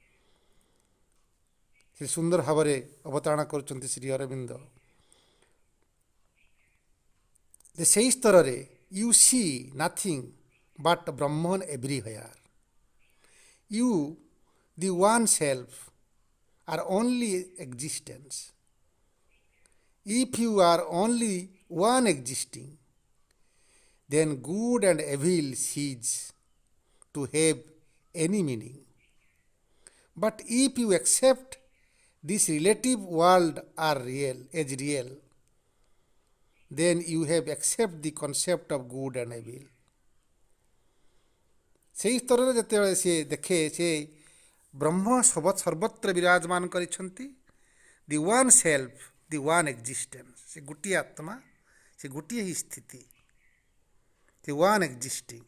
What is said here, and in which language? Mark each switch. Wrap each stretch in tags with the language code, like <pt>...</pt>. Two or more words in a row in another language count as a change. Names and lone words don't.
<or>ସେ ସୁନ୍ଦର ଭାବରେ ଅବତାରଣା କରୁଛନ୍ତି ଶ୍ରୀ ଅରବିନ୍ଦ ଯେ ସେହି ସ୍ତରରେ</or> <en>you see nothing but Brahman everywhere. you the one self are only existence. If you are only one existing, then good and evil cease to have any meaning. But if you accept this relative world are real as real, then you have accept the concept of good and evil.</en> <or>ସେହି ସ୍ତରରେ ଯେତେବେଳେ ସେ ଦେଖେ ସେ ବ୍ରହ୍ମ ସର୍ବତ୍ର ବିରାଜମାନ କରିଛନ୍ତି।</or> <en>the one self, the one existence,</en> <or>ସେ ଗୋଟିଏ ଆତ୍ମା, ସେ ଗୋଟିଏ ହିଁ ସ୍ଥିତି,</or> <en>the one existing.</en>